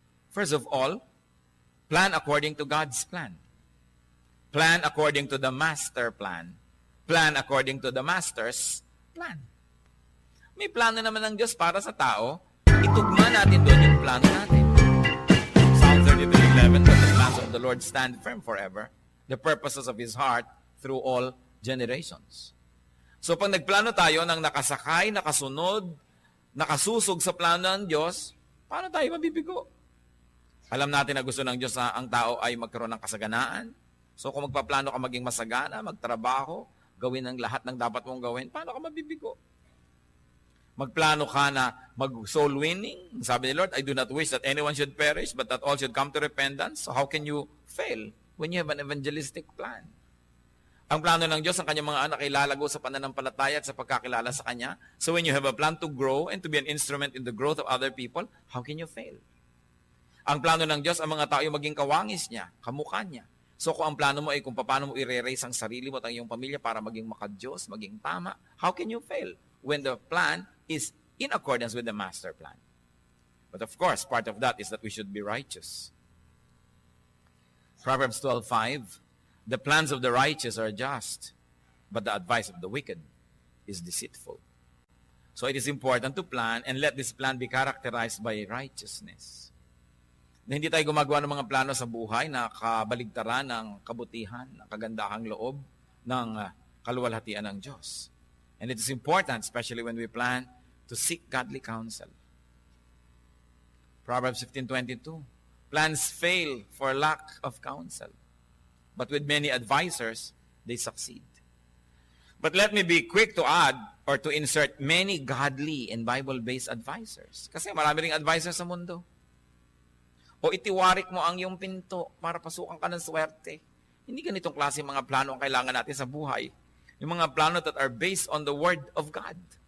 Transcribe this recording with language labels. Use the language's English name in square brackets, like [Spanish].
[English] First of all, plan according to God's plan. Plan according to the master plan. Plan according to the master's plan. [Filipino] May plano naman ng Diyos para sa tao. Itugma natin doon yung plano natin. [English] Psalm 33:11, but the plans of the Lord stand firm forever, the purposes of His heart through all generations. [Filipino] So pag nagplano tayo ng nakasakay, nakasunod, nakasusog sa plano ng Diyos, paano tayo mabibigo? Alam natin na gusto ng Diyos na ang tao ay magkaroon ng kasaganaan. So kung magpaplano ka maging masagana, magtrabaho, gawin ang lahat ng dapat mong gawin, paano ka mabibigo? Magplano ka na mag-soul winning. Sabi ni Lord, [English] I do not wish that anyone should perish, but that all should come to repentance. So how can you fail when you have an evangelistic plan? [Filipino] Ang plano ng Diyos, ang kanyang mga anak ay lalago sa pananampalataya at sa pagkakilala sa Kanya. [English] So when you have a plan to grow and to be an instrument in the growth of other people, how can you fail? [Filipino] Ang plano ng Diyos, ang mga tao yung maging kawangis niya, kamukha niya. So kung ang plano mo ay kung paano mo i-raise ang sarili mo at ang iyong pamilya para maging maka-Diyos, maging tama, [English] how can you fail when the plan is in accordance with the master plan? But of course, part of that is that we should be righteous. Proverbs 12:5, the plans of the righteous are just, but the advice of the wicked is deceitful. So it is important to plan and let this plan be characterized by righteousness. [Filipino] Na hindi tayo gumagawa ng mga plano sa buhay na kabaligtaran ng kabutihan, ng kagandahang loob, ng kaluwalhatian ng Diyos. [English] And it is important, especially when we plan, to seek godly counsel. Proverbs 15:22, plans fail for lack of counsel, but with many advisors, they succeed. But let me be quick to add or to insert many godly and Bible-based advisors. [Filipino] Kasi marami ring advisors sa mundo. O itiwarik mo ang iyong pinto para pasukan ka ng swerte. Hindi ganitong klase mga plano ang kailangan natin sa buhay. Yung mga plano [English] that are based on the Word of God.